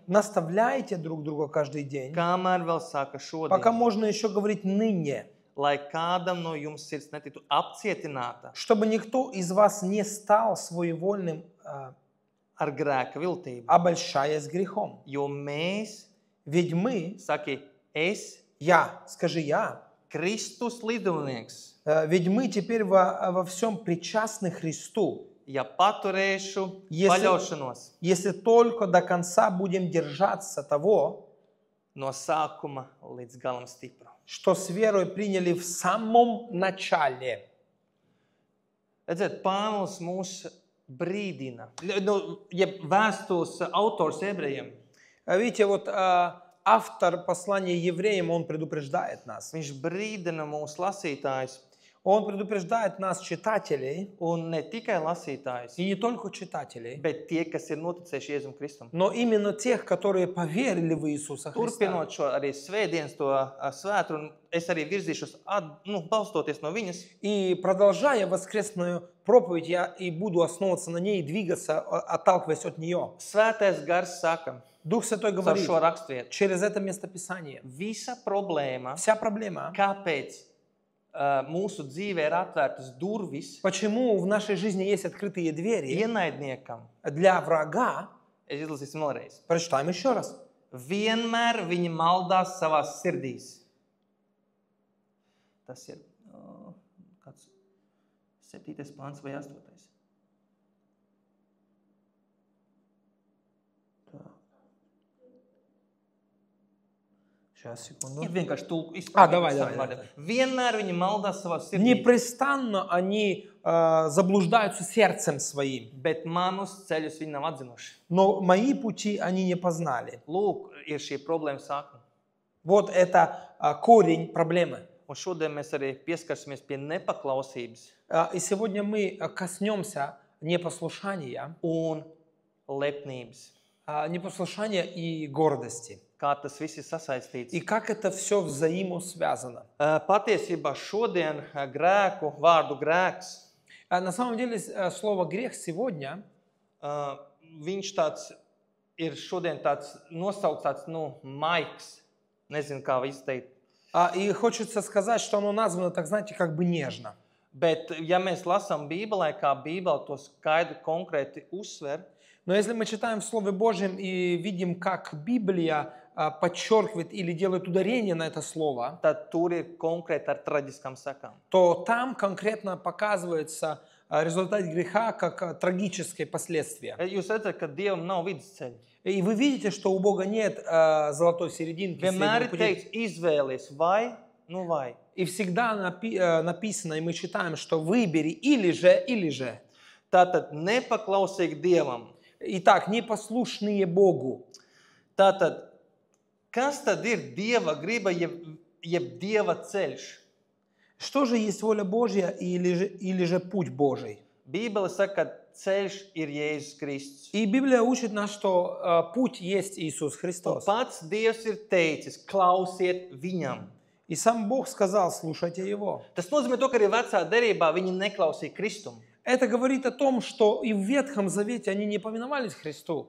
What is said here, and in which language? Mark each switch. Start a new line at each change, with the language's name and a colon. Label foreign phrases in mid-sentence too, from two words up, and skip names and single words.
Russian: Наставляйте друг друга каждый день,
Latvian: kamēr vēl saka
Russian: пока
Latvian: šodien,
Russian: можно еще говорить ныне,
Latvian: lai kādam no jums sirds netiktu apcietināta
Russian: чтобы никто из вас не стал своевольным,
Latvian: ar grēka viltību.
Russian: обольщаясь грехом.
Latvian: Jo mēs,
Russian: Ведь мы,
Latvian: saki, es
Russian: я, скажи я,
Latvian: Kristus līdzdalnieks.
Russian: Ведь мы теперь во всем причастны Христу,
Latvian: Ja paturēšu
Russian: Если-
Latvian: paļaušanos
Russian: если только до конца будем держаться того,
Latvian: no sākuma līdz galam stipru.
Russian: что с верой приняли в самом начале.
Latvian: Redziet, Pāvils mūs brīdina. Jeb vēstules autors ebrejiem.
Russian: Видите, вот автор послания евреям, он предупреждает нас.
Latvian: Viņš brīdina mūsu lasītājus.
Russian: Он предупреждает нас, читателей,
Latvian: Un ne tikai lasītājus,
Russian: и не только читателей,
Latvian: bet tie, kas ir noticējuši Jēzum Kristum.
Russian: но именно тех, которые поверили в Иисуса Христа.
Latvian: Turpinot šo arī svētdienas to svētru, es arī virzīšos, balstoties no viņas.
Russian: И продолжая воскресную проповедь, я и буду основываться на ней и двигаться, отталкиваясь от нее.
Latvian: Svētais gars saka,
Russian: Дух Святой
Latvian: caur
Russian: говорит
Latvian: šo rakstvietu,
Russian: через это местописание.
Latvian: visa problēma,
Russian: Вся проблема,
Latvian: kāpēc mūsu dzīvē ir atvērtas durvis
Russian: почему в нашей жизни есть открытые двери
Latvian: ienaidniekam,
Russian: для врага,
Latvian: es izlasīsim vēlreiz.
Russian: прочитаем еще раз.
Latvian: Vienmēr viņi maldās savās sirdīs. Tas ir kāds 7. pāns vai 8.
Russian: Сейчас, секунду.
Latvian: Ir vienkārši tulku
Russian: Давай,
Latvian: saviem
Russian: давай.
Latvian: vārdiem. Vienmēr viņi maldās savās sirdīs,
Russian: Непрестанно они заблуждаются сердцем своим,
Latvian: bet manus ceļus viņi nav atzinuši.
Russian: но мои пути они не познали.
Latvian: Lūk, ir šī problēma sākuma.
Russian: Вот это корень проблемы.
Latvian: Un šodien mēs arī pieskarsimies pie nepaklausības
Russian: И сегодня мы коснемся непослушания,
Latvian: un lepnības.
Russian: Непослушания и гордости.
Latvian: Kā tas viss ir sasaistīts.
Russian: И как это все взаимосвязано.
Latvian: Patiesībā šodien grēku, vārdu grēks,
Russian: На самом деле слово грех сегодня
Latvian: viņš tāds ir šodien tāds nosaukts tāds, maigs. Nezinu, kā izteikt.
Russian: и хочется сказать, что оно названо, так знаете, как бы нежно.
Latvian: Bet, ja mēs lasām Bībelē, kā Bībele to skaidri konkrēti uzsver,
Russian: Но если мы читаем в Слове Божьем и видим, как Библия подчеркивает или делает ударение на это слово,
Latvian: tad tur ir konkrēti ar traģiskām sekām.
Russian: то там конкретно показывается результат греха как трагическое последствие.
Latvian: Jūs redzat, ka Dievam nav vidusceļa.
Russian: И вы видите, что у Бога нет золотой серединки,
Latvian: Vienmēr
Russian: среднего
Latvian: ir
Russian: пути.
Latvian: teikts, izvēlies vai, vai.
Russian: И всегда написано, и мы читаем, что выбери или же.
Latvian: Tātad nepaklausīgi Dievam.
Russian: Итак, непослушные Богу.
Latvian: Tātad, kas tad ir Dieva griba, jeb Dieva ceļš?
Russian: Что же есть воля Божья или же путь Божий?
Latvian: Bībele saka, ka ceļš ir Jēzus Kristus.
Russian: И Библия учит нас, что путь есть Иисус
Latvian: Un
Russian: Христос.
Latvian: pats Dievs ir teicis, klausiet viņam.
Russian: И сам Бог сказал, слушайте Его.
Latvian: Tas nozīmē to, ka arī vecā derībā viņi neklausīja Kristum.
Russian: Это говорит о том, что и в Ветхом Завете они не повиновались Христу.